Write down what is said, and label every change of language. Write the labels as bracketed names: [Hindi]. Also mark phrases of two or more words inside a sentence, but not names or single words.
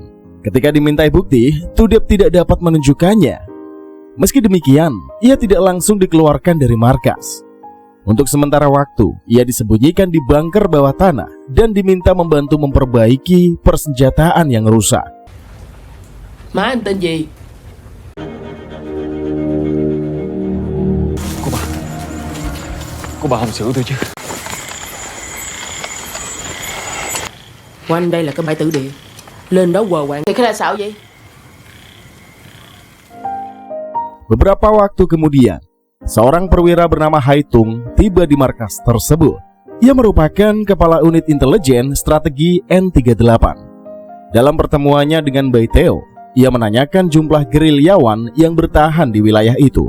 [Indonesian] Ketika dimintai bukti, Tudep tidak dapat menunjukkannya. Meski demikian, ia tidak langsung dikeluarkan dari markas. Untuk sementara waktu, ia disembunyikan di bunker bawah tanah dan diminta membantu memperbaiki persenjataan yang rusak. [Vietnamese] Má anh tên gì? Cô bà không xử tôi chứ? Quanh đây là cái bãi tử địa. Lên đó quờ quạng thì cái là sao vậy? [Indonesian] Beberapa waktu kemudian, seorang perwira bernama Hai Tung tiba di markas tersebut. Ia merupakan kepala unit intelijen strategi N38. Dalam pertemuannya dengan Bai Theo, ia menanyakan jumlah gerilyawan yang bertahan di wilayah itu.